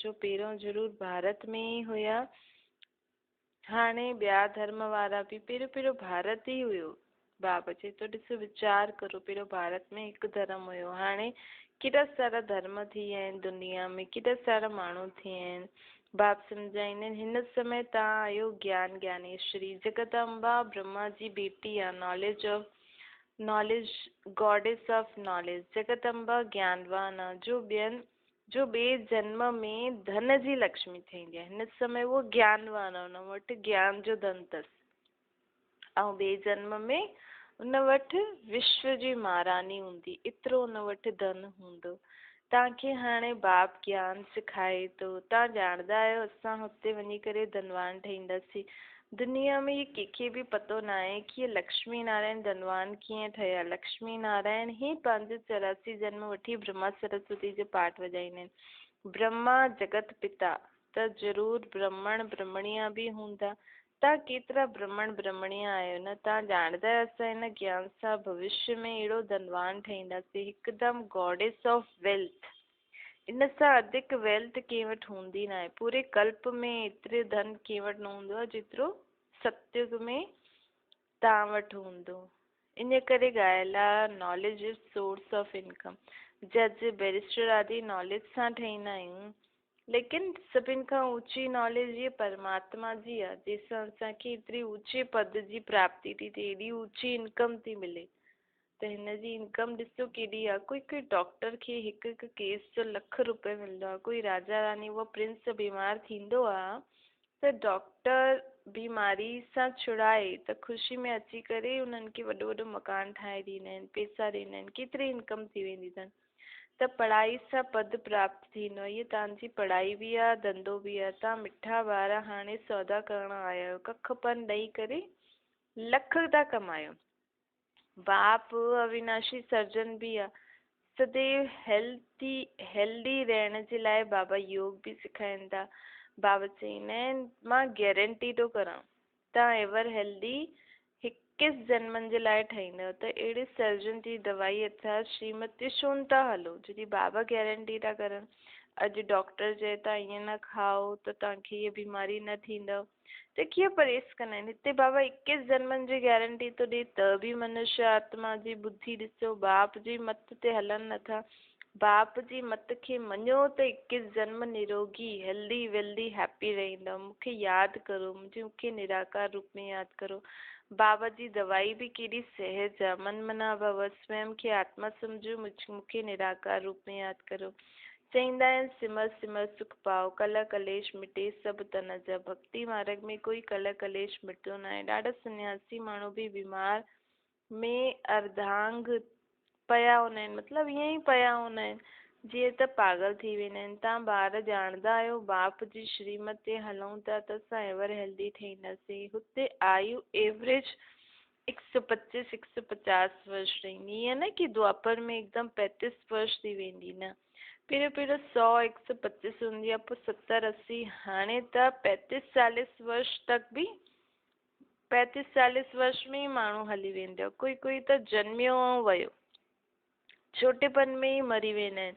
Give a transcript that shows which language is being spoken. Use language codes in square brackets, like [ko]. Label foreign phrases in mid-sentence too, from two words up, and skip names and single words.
[sd] जो पहिरियों ज़रूरु भारत में ई हुया, हाणे ॿिया धर्म वारा बि। पहिरियों भारत ई हुयो। बाबा चए थो ॾिसो वीचार करो, पहिरियों भारत में हिकु धर्म हुयो। हाणे केॾा सारा धर्म थी विया आहिनि दुनिया में, केॾा सारा माण्हू थी विया आहिनि। बाप सम्झाईंदा आहिनि हिन समय तव्हां आहियो ज्ञान ज्ञानेश्वरी। जगदम्बा ब्रह्मा जी बेटी आहे। [en] knowledge goddess of knowledge. [sd] जगदम्बा ज्ञानवान आहे, जो ॿिए जन्म में धन जी लक्ष्मी थींदी आहे। हिन समय उहो ज्ञानवान आहे, हुन वटि ज्ञान जो धन अथसि। ऐं ॿिए जन्म में उन वटि विश्व जी महारानी हूंदी, एतिरो उन वटि धन हूंदो। तव्हांखे हाणे बाप ज्ञान सिखाए थो, तव्हां ॼाणंदा आहियो असां हुते वञी करे धनवान ठहींदासीं। दुनिया में ये कंहिंखे बि पतो न आहे कि ये लक्ष्मी नारायण धनवान कीअं ठहिया। लक्ष्मी नारायण ई पंहिंजो 84 जन्म वठी ब्रह्मा सरस्वती जो पाठ वॼाईंदा आहिनि। ब्रह्मा जगत पिता त ज़रूरु ब्रह्मण ब्रह्मणिया बि हूंदा। तव्हां केतिरा ब्रह्मण ब्रह्मणिया आहियो न। तव्हां ॼाणंदा आहियो असां हिन ज्ञान सां भविष्य में अहिड़ो धनवान ठहींदासीं, हिकदमि [en] goddess of wealth. [sd] इन सां वधीक वेल्थ कंहिं वटि हूंदी न आहे। पूरे कल्प में एतिरे धन कंहिं वटि न हूंदो आहे जेतिरो सतयुग में तव्हां वटि हूंदो। इन करे ॻाल्हि आहे [en] knowledge is source of income. [sd] जज बैरिस्टर आदि नॉलेज सां ठहींदा आहियूं, लेकिन सभिनि खां ऊची नॉलेज ये परमात्मा जी आहे, जंहिंसां असांखे एतिरी ऊचे पद जी प्राप्ति थी थिए, एॾी ऊची इनकम थी मिले। त हिन जी इनकम ॾिसो केॾी आहे। कोई डॉक्टर खे हिकु हिकु केस जो ₹1,00,000 मिलंदो आहे। कोई राजा रानी वो प्रिंस बीमार थींदो आहे त डॉक्टर बीमारी सां छुड़ाए त ख़ुशी में अची करे उन्हनि खे वॾो वॾो मकान ठाहे ॾींदा आहिनि, पैसा ॾींदा आहिनि, केतिरी इनकम थी वेंदी अथनि। त पढ़ाई सां पद प्राप्त थींदो आहे। इहा तव्हांजी पढ़ाई बि आहे, धंधो बि आहे। तव्हां मिठा ॿार हाणे सौदा करण आया आहियो, कख पन ॾेई करे लख था कमायो। बाप अविनाशी सर्जन भी आहे। सदैव हेल्दी रहण जे लाइ बाबा योग बि सेखारीनि था। बाबा चवंदा आहिनि मां गारंटी थो करां तव्हां [en] ever healthy [sd] 21 जन्मनि जे लाइ ठहींदव। त अहिड़े सर्जन जी दवाई अथव श्रीमती सुन था हलो, जॾहिं बाबा गारंटी था करनि। अॼु डॉक्टर चए था ईअं न खाओ त तव्हांखे हीअ बीमारी न थींदव, त कीअं परहेज़ कंदा आहिनि। हिते बाबा 21 जन्मनि जी गारंटी थो ॾिए त बि मनुष्य आत्मा जी बुद्धि ॾिसो बाप जी मत ते हलनि नथा। बाप जी मत खे मञो त 21 जन्म निरोगी [en] healthy wealthy happy [sd] रहंदव। मूंखे यादि करो, मूंखे निराकार रूप में यादि करो। बाबा जी दवाई बि केॾी सहज आहे। [sa] मन मना भव, [sd] स्वयं खे आत्मा सम्झो, मूंखे निराकार रूप में यादि करो। चईंदा आहिनि सिमर सिमर सुख पाओ, कल कलेश मिटे सभु तन जा। भक्ति मार्ग में कोई कल कलेश मिटंदो न आहे। ॾाढा सन्यासी माण्हू बि बीमार में अर्धांग पिया हूंदा आहिनि, मतिलबु ईअं ई पिया हूंदा आहिनि जीअं त पागल थी वेंदा आहिनि। तव्हां ॿार ॼाणंदा आहियो बाप जी श्रीमत ते हलूं था त असां [en] ever healthy [sd] ठहींदासीं। हुते आयु एवरेज 125 150 वर्ष रहंदी। ईअं न कि द्वापर में एकदम 35 वर्ष थी वेंदी, न। पहिरियों पहिरियों 100 125 हूंदी आहे, पोइ 70 80, हाणे त 35 40 वर्ष तक बि 35 40 वर्ष में ई माण्हू हली वेंदो। कोई कोई त जन्मियो ऐं वियो, छोटेपन में ई मरी वेंदा आहिनि।